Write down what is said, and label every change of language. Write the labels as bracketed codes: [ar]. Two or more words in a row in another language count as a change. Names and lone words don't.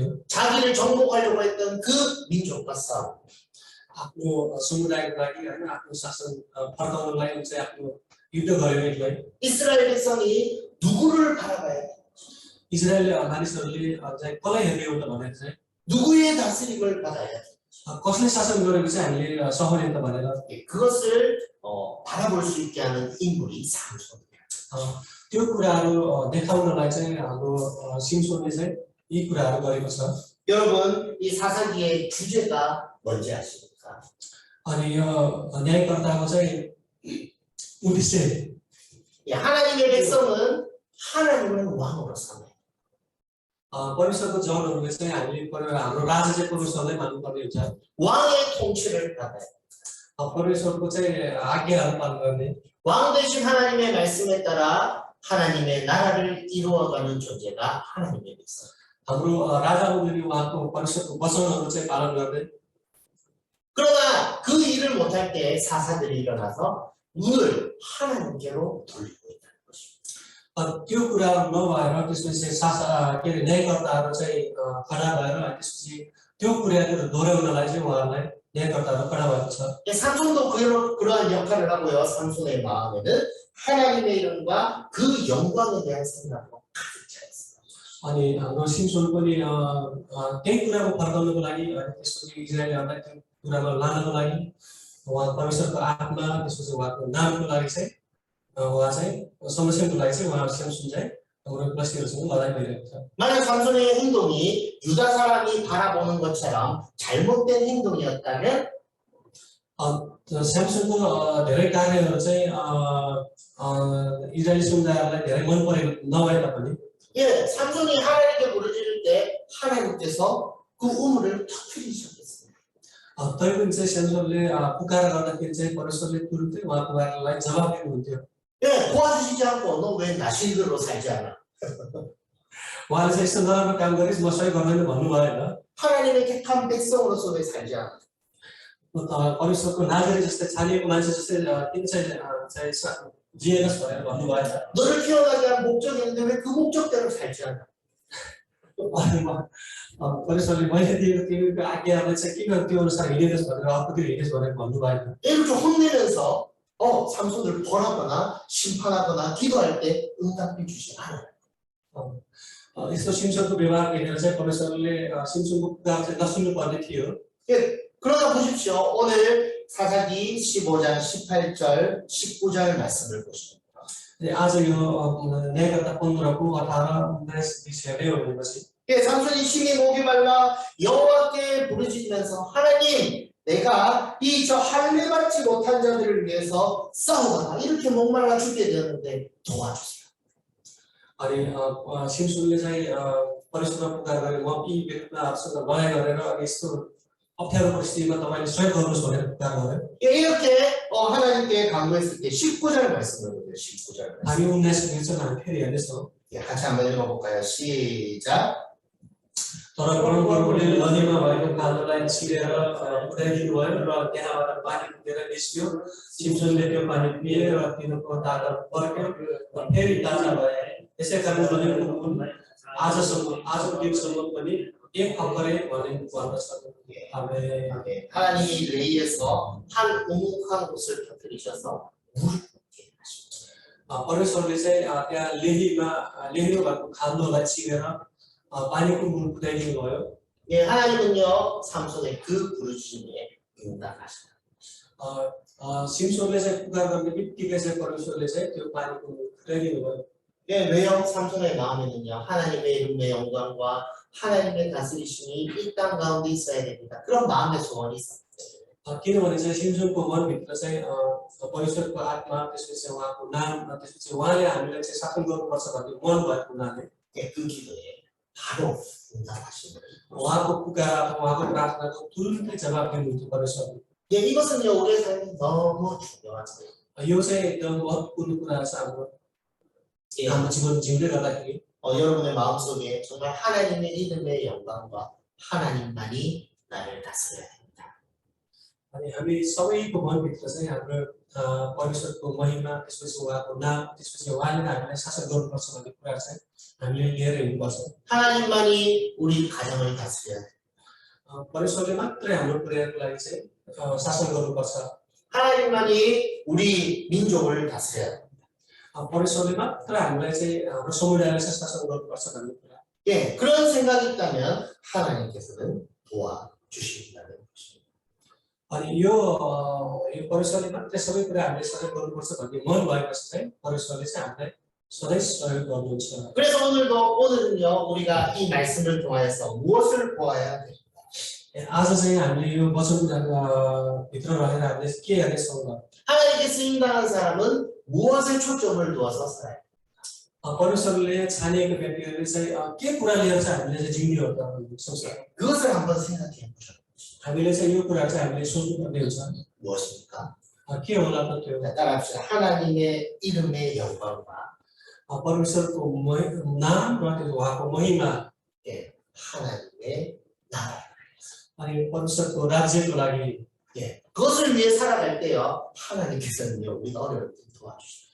[ko] 자기를 정복하려고 했던 그 민족과 싸우고 [ne] आफ्नो समुदायको लागि होइन आफ्नो शासन फर्काउनलाई चाहिँ आफ्नो युद्ध गर्यो यसलाई [ko] 이스라엘 백성이 누구를 바라봐야 돼? [ne] इजरायल मानिसहरूले चाहिँ कसलाई हेर्ने हो त भनेर चाहिँ [ko] 누구의 다스림을 받아야 돼? [ne] कसले शासन गरेको चाहिँ हामीले सहने त भनेर [ko] 그것을 바라볼 수 있게 하는 인물이 삼손이에요. [ne] त्यो कुराहरू देखाउनलाई चाहिँ हाम्रो सिमसोनले चाहिँ यी कुराहरू गरेको छ [ko] 여러분, 이 사사기의 주제가 뭔지 아십니까? [ne] अनि यो न्यायकर्ताको चाहिँ उद्देश्य [ko] 예, 하나님의 백성은 하나님을 왕으로 삼아요. [ne] परमेश्वरको जनहरूले चाहिँ हामीले हाम्रो राजा चाहिँ परमेश्वरलाई मान्नुपर्ने हुन्छ [ko] 왕의 통치를 받아요. [ne] परमेश्वरको चाहिँ आज्ञाहरू पालन गर्ने [ko] 왕 되신 하나님의 말씀에 따라 하나님의 나라를 이루어가는 존재가 하나님의 백성. [ne] हाम्रो राजा हुनुहुने उहाँको परमेश्वरको वचनहरू चाहिँ पालन गर्ने [ko] 그러나 그 일을 못할 때 사사들이 일어나서 눈을 하나님께로 돌리고 있다는 것입니다. [ne] त्यो कुराहरू नभएर त्यसपछि के अरे न्यायकर्ताहरू चाहिँ खडा भएर अनि त्यसपछि त्यो कुराहरू दोहोऱ्याउनलाई चाहिँ उहाँहरूलाई न्यायकर्ताहरू खडा भएको छ [ko] 예, 삼손도 그러한 역할을 하고요. 삼손의 마음에는 하나님의 이름과 그 영광에 대한 생각으로 가득 차 있습니다. [ne] अनि हाम्रो सिमसोन पनि त्यही कुराको फर्काउनको लागि अनि त्यसपछि इजरायलीहरूलाई त्यो कुरामा लानको लागि उहाँ परमेश्वरको आत्मा त्यसपछि उहाँको नामको लागि चाहिँ उहाँ चाहिँ समस्याको लागि चाहिँ उहाँ सिमसोन चाहिँ हाम्रो पलेस्टिनहरूसँग लडाइँ गरिरहेको छ [ko] 만약 삼손의 행동이 유다 사람이 바라보는 것처럼 잘못된 행동이었다면 [ne] स्यामसङको धेरै कार्यहरू चाहिँ इजरायली समुदायहरूलाई धेरै मन परेको नभए तापनि [ko] 예, 삼손이 하나님께 부르짖을 때 하나님께서 그 우물을 터뜨리셨습니다. [ne] तैपनि चाहिँ स्यामसङले पुकार गर्दाखेरि चाहिँ परमेश्वरले तुरुन्तै उहाँको बारेलाई जवाब दिनुहुन्थ्यो [ko] 예, 도와주시지 않고 너 왜 나실들로 살지 않아? [ne] उहाँले चाहिँ यस्तो नराम्रो काम गरिस् म सही गर्दैन भन्नु भएन [ko] 하나님의 택한 백성으로서 왜 살지 않아? [ne] परमेश्वरको नागरिक जस्तै छानिएको मान्छे जस्तै किन चाहिँ जिएनस् भनेर भन्नु भएन [ko] 너를 태어나게 한 목적이 있는데 왜 그 목적대로 살지 않아? [ne] परमेश्वरले मैले दिएको त्यो आज्ञाहरूलाई चाहिँ किन त्यो अनुसार हिँडिनुहोस् भनेर अर्कोतिर हिँड्नुहोस् भनेर भन्नु भएन [ko] 이렇게 혼내면서 삼손을 벌하거나 심판하거나 기도할 때 응답해 주지 않아요. [ne] यस्तो सिमसोनको व्यवहार हेरेर चाहिँ परमेश्वरले सिमसोनको पुकार चाहिँ नसुन्नु पर्ने थियो [ko] 예, 그러나 보십시오. ओ늘 사사기 15장 18절 19절 말씀을 보십시오. [ne] आज यो न्यायकर्ता 15को 18 19 20 हेर्ने हो भनेपछि [ko] 예, 삼손이 심히 목이 말라 여호와께 부르짖으면서 하나님 내가 이 저 할례 받지 못한 자들을 위해서 싸우다가 이렇게 목말라 죽게 되었는데 도와주세요. [ne] अनि सिमसोनले चाहिँ परमेश्वरमा पुकार गरे म यी व्यक्तिहरूसँग लडाइँ गरेर अनि यस्तो अप्ठ्यारो परिस्थितिमा तपाईँले सहयोग गर्नुहोस् भनेर पुकार गरे [ko] 예, 이렇게 하나님께 간구했을 때 19절 말씀을 보세요. 19절 말씀. [ne] हामी 19 निर्चन हामी फेरि हेर्नेछौँ [ko] 예, 같이 한번 읽어볼까요? 시작. [ne] तर परमप्रभुले नदीमा भएको खाल्डोलाई छिरेर उठाइदिनु भयो र त्यहाँबाट पानी पुगेर निस्क्यो सिमसोनले त्यो पानी पिए र तिनीहरूको ताकत पर्क्यो र फेरि ताजा भए त्यसै कारण नदीको मुन आजको दिनसम्म पनि एक अखरे भन्दछ [ko] 예, 하나님이 레이에서 한 우묵한 곳을 터뜨리셔서 물을 먹게 하십니다. [ne] परमेश्वरले चाहिँ त्यहाँ लेहीमा भएको खाल्डोलाई छिरेर पानीको मुख फुटाइदिनु भयो [ko] 예, 하나님은요 삼손의 그 부르짖음에 응답하신다. [ne] सिमसोनले चाहिँ पुकार गर्ने बित्तिकै चाहिँ परमेश्वरले चाहिँ त्यो पानीको मुख फुटाइदिनु भयो [ko] 예, 왜요? 삼손의 마음에는요 하나님의 이름의 영광과 하나님의 다스리심이 이 땅 가운데 있어야 됩니다. 그런 마음의 소원이 있었어요. [ne] किनभने चाहिँ सिमसोनको मनभित्र चाहिँ परमेश्वरको आत्मा त्यसपछि उहाँको नाम त्यसपछि उहाँले हामीलाई चाहिँ शासन गर्नुपर्छ भन्ने मन भएको हुनाले [ko] 예, 그 기도에 바로 응답하신 거예요. [ne] उहाँको पुकार अथवा उहाँको प्रार्थनाको तुरुन्तै जवाब दिनुहुन्थ्यो परमेश्वरले [ko] 예, 이것은요 우리의 삶에 너무 중요한 거예요. [ne] यो चाहिँ एकदम महत्त्वपूर्ण कुरा छ हाम्रो [ko] 예, [ne] हाम्रो जीवन जिउँदै गर्दाखेरि [ko] 여러분의 마음속에 정말 하나님의 이름의 영광과 하나님만이 나를 다스려야 됩니다. [ne] अनि हामी सबैको मनभित्र चाहिँ हाम्रो परमेश्वरको महिमा त्यसपछि उहाँको नाम त्यसपछि उहाँले नै हामीलाई शासन गर्नुपर्छ भन्ने कुरा चाहिँ हामीले लिएर हिँड्नुपर्छ [ko] 하나님만이 우리 가정을 다스려야 돼요. [ne] परमेश्वरले मात्रै हाम्रो परिवारको लागि चाहिँ शासन गर्नुपर्छ [ko] 하나님만이 우리 민족을 다스려야 돼요. [ne] परमेश्वरले मात्र हामीलाई चाहिँ हाम्रो समुदायलाई चाहिँ शासन गर्नुपर्छ भन्ने कुरा [ko] 예, 그런 생각이 있다면 하나님께서는 도와주신다는 것입니다. [ne] अनि यो परमेश्वरले मात्रै सबै कुरा हामीले सहयोग गर्नुपर्छ भन्ने मन भएपछि चाहिँ परमेश्वरले चाहिँ हामीलाई सधैँ सहयोग गर्नुहुन्छ [ko] 그래서 오늘은요 우리가 이 말씀을 통하여서 무엇을 보아야 돼요? [ne] आज चाहिँ हामीले यो वचन भित्र रहेर हामीले के हेर्नेछौँ त [ko] 하나님께 쓰임당한 사람은 무엇에 초점을 두어서 살아요? [ne] परमेश्वरले छानिएको व्यक्तिहरूले चाहिँ के कुरा लिएर चाहिँ हामीले चाहिँ जिउने हो त भन्ने सोच्छ [ko] 그것을 한번 생각해 보죠. [ne] हामीले चाहिँ यो कुरा चाहिँ हामीले सोच्नुपर्ने हुन्छ [ko] 무엇입니까? [ne] के होला त त्यो [ko] 따라합시다. 하나님의 이름의 영광과 [ne] परमेश्वरको नाम र त्यो उहाँको महिमा [ko] 예, 하나님의 나라. [ne] अनि परमेश्वरको राज्यको लागि [ko] 예, 그것을 위해 살아갈 때요 하나님께서는요 우리가 어려울 때 도와주십니다.